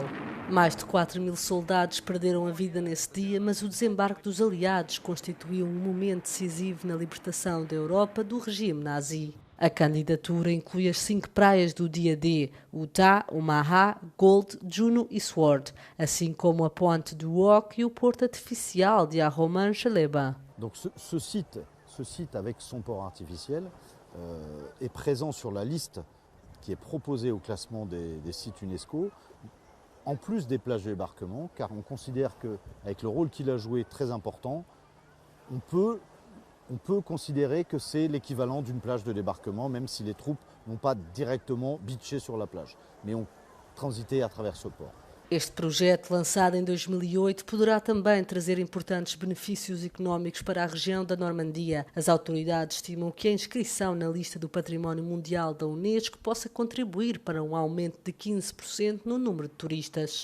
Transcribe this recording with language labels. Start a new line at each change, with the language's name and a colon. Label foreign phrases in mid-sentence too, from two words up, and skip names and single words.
Portuguese: Mais de 4 mil soldados perderam a vida nesse dia, mas o desembarque dos aliados constituiu um momento decisivo na libertação da Europa do regime nazi. A candidatura inclui as 5 praias do dia D, Utah, Omaha, Gold, Juno e Sword, assim como a Ponte du Hoc e o porto artificial de Arromanches-les-Bains.
French: Donc ce site avec son port artificiel est présent sur la liste qui est proposée au classement des sites UNESCO, en plus des plages de débarquement, car on considère qu'avec le rôle qu'il a joué très important, on peut considérer que c'est l'équivalent d'une plage de débarquement, même si les troupes n'ont pas directement beaché sur la plage, mais ont transité à travers ce port.
Portuguese: Este projeto, lançado em 2008, poderá também trazer importantes benefícios económicos para a região da Normandia. As autoridades estimam que a inscrição na lista do Património Mundial da Unesco possa contribuir para um aumento de 15% no número de turistas.